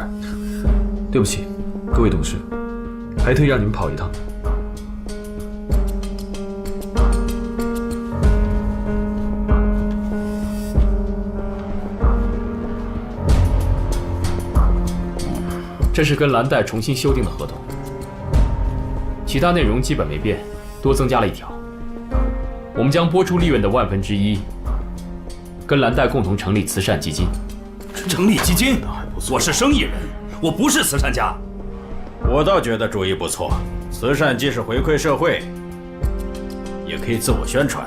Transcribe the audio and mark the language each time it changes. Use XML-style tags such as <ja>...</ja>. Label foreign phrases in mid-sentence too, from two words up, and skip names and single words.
<zh>對不起，各位董事，還特意讓你們跑一趟。這是跟藍帶重新修訂的合同，其他內容基本沒變，多增加了一條。我們將撥出利潤的1/10，跟藍帶共同成立慈善基金。成立基金？我是生意人，我不是慈善家。我倒覺得主意不錯，慈善既是回饋社會，也可以自我宣傳。</zh>